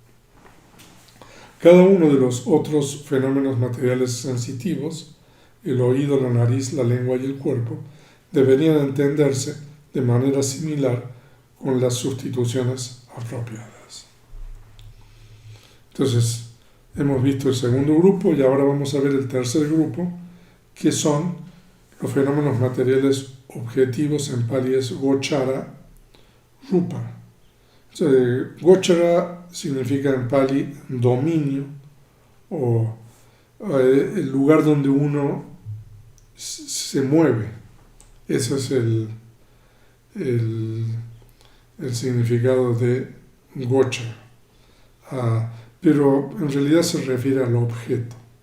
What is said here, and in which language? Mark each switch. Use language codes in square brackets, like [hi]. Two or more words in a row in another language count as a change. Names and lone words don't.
[es] Cada uno de los otros fenómenos materiales sensitivos, el oído, la nariz, la lengua y el cuerpo, deberían entenderse de manera similar con las sustituciones apropiadas. Entonces, hemos visto el segundo grupo y ahora vamos a ver el tercer grupo, que son los fenómenos materiales objetivos. En Pali es [pi] gochara rupa. [es] Gochara significa en Pali dominio o el lugar donde uno se mueve. Ese es el significado de gochara. Pero en realidad se refiere al objeto.